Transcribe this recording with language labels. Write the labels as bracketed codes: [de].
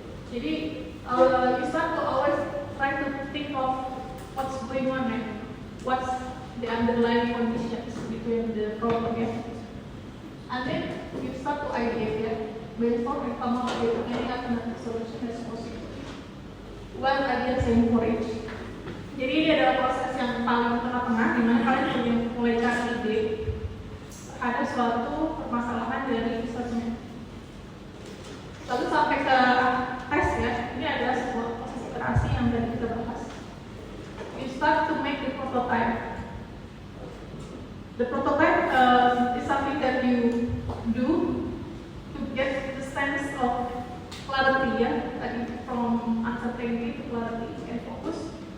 [en] Jadi you start to always try to think of what's going on and what's the underlying conditions between the problem ya. And then you start to ideate ya, brainstorm and come up with any alternative solution as possible. One idea same for each. [id] Jadi ini adalah proses yang paling tengah-tengah di mana kalian mulai cari ide ada suatu permasalahan dari researchnya. Lalu sampai ke tes ya, ini adalah sebuah proses iterasi yang tadi kita bahas. [en] You start to make the prototype. The prototype is something that you do to get the sense of clarity ya, tadi from uncertainty to clarity and focus.